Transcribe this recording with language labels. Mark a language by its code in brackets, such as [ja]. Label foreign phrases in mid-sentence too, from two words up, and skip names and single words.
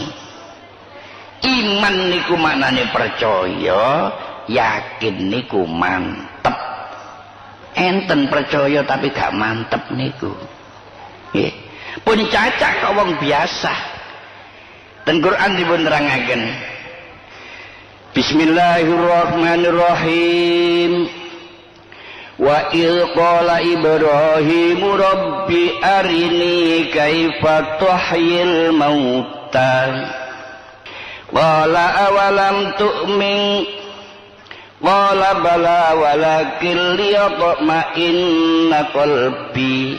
[jv] Iman niku maknane percaya, yakin niku mantep. Enten percaya tapi gak mantep niku. Nggih. Pun cacak kok wong biasa. Ten Quran dipun nerangaken. [ar] Bismillahirrahmanirrahim. وإذ قال إبراهيم رب أرني كيف تحيي الموتى. قال أولم تؤمن. قال بلى ولكن ليطمئن قلبي.